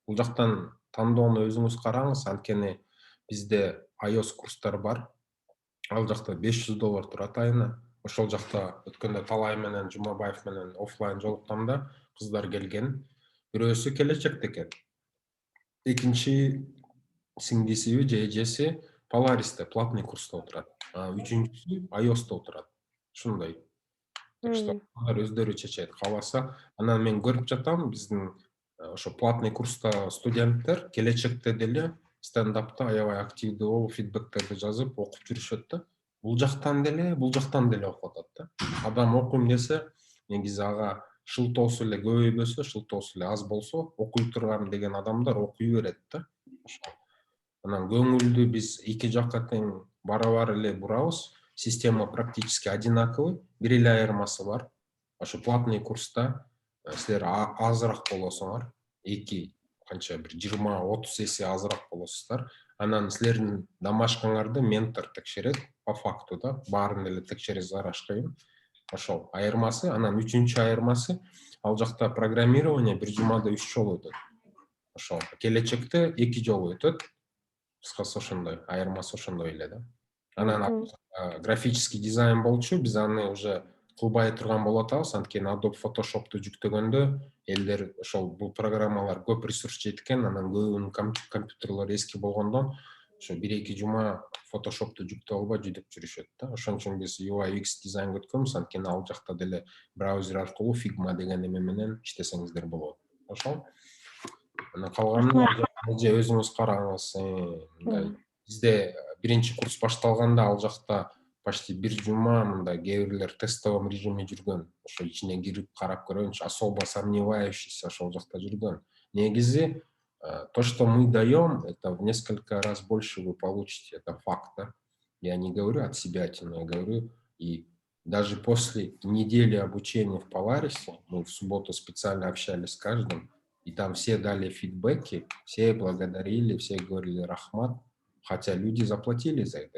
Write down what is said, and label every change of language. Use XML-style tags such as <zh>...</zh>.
<ky>Бул жактан тандоону өзүңүз караңыз, анткени бизде iOS курстар бар. Ал жакта $500 турат айына. Ошол жакта өткөндө Талай менен Жумабаев менен офлайн жолукканда кыздар келген. Бирөөсү келечекте экен. Экинчи сиңдисиби же эжеси Polaris'te платный курста отурат. Үчүнчүсү iOS'та отурат. Ушундай.</ky> <ru>Так что</ru> <ky>алар өздөрү чечет. Кааласа, анан мен көрүп жатам, биздин ошо платный курста студенттер келечекте деле стендапта аябай активдүү болуп, фидбектерди жазып, окуп жүрүшөт да. Бул жактан деле окуп атат да. Адам окуйм десе, негизи ага шылтоосу эле көбөйбөсө, шылтоосу эле аз болсо, окуй турган деген адамдар окуй берет да. Анан көңүлдү биз эки жакка тең барабар эле бурабыз.</ky> <ru>Система практически одинаковый,</ru> <ky>бир эле айырмасы бар. Ошо платный курста силер азыраак болосуңар, канча бир 20-30 эсе азыраак болосуздар. Анан силердин домашкаңарды ментор текшерет</ky> <ru>по факту</ru> <ky>да, баарын эле текшере зараш кыйын. Ошол айырмасы. Анан үчүнчү айырмасы, ал жакта программирование бир жумада 3 жолу өтөт. Ошол келечекте 2 жолу өтөт. Кыскасы ошондой, айырмасы ошондой эле да. Анан графический дизайн болчу, биз аны уже кылбай турган болуп атабыз, анткени Adobe Photoshop'ту жүктөгөндө элдер ошол бул программалар көп ресурс жейт экен, анан көбүнүн компьютерлери эски болгондон ошо 1-2 жума Photoshop'ту жүктөп албай жүдөп жүрүшөт да. Ошон үчүн биз UI UX дизайн өткөнбүз, анткени ал жакта деле браузер аркылуу Figma деген эме менен иштесеңиздер болот. Ошол. Анан калганын же өзүңүз караңыз. Бизде биринчи курс башталганда ал жакта почти 1 жума мындай кээ бирлер</ky> <ru>тестовом режиме</ru> <ky>жүргөн. Ошо ичине кирип карап көрөйүнчү,</ky> <ru>особо сомневающийся</ru> <ky>ошол жакта жүргөн.</ky> <ru>Негизи то, что мы даем, это в несколько раз больше вы получите, это факт, да? Я не говорю от себя, но я говорю, и даже после недели обучения в Polaris, мы в субботу специально общались с каждым, и там все дали фидбэки, все благодарили, все говорили рахмат, хотя люди заплатили за это.</ru>